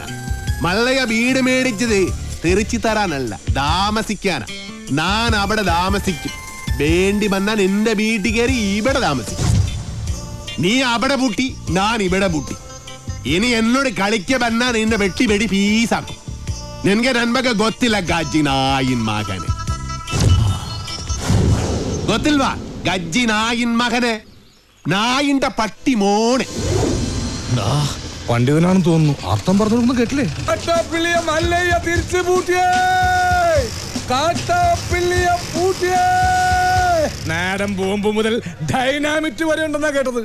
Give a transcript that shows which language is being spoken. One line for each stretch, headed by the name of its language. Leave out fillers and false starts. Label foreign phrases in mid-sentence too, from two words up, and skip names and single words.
Malayalam: മല്ലയ വീട് മേടിച്ചത് തെറിച്ചു തരാനല്ല, താമസിക്കാനാ. ഞാൻ അവിടെ താമസിക്കും. വേണ്ടി വന്നാ നിന്റെ വീട്ടിൽ കയറി ഇവിടെ താമസിക്കും. നീ അവിടെ പൂട്ടി, ഞാൻ ഇവിടെ പൂട്ടി. ഇനി എന്നോട് കളിക്ക വന്നാ നിന്നെ വെട്ടി വെടി പീസാക്കും. നിനക്ക് നന്മക്ക്
Kannada: ಗೊತ್ತಿಲ್ಲ ಗಜ್ಜಿ ನಾಯಿನ್ ಮಗನೆ. ಗೊತ್ತಿಲ್ವಾ ಗಜ್ಜಿ ನಾಯಿನ್ ಮಗനെ,
Malayalam: നായിന്റെ പട്ടി മോനെ. പണ്ഡിതനാണെന്ന് തോന്നുന്നു. അർത്ഥം പറഞ്ഞൊന്നും കേട്ടില്ലേ? തിരിച്ചു പൂട്ടിയേ, കാട്ടാപ്പിള്ളിയെ പൂട്ടിയേ. നാടൻ ബോംബ് മുതൽ ഡൈനാമിറ്റ് വരെ ഉണ്ടെന്നാ കേട്ടത്.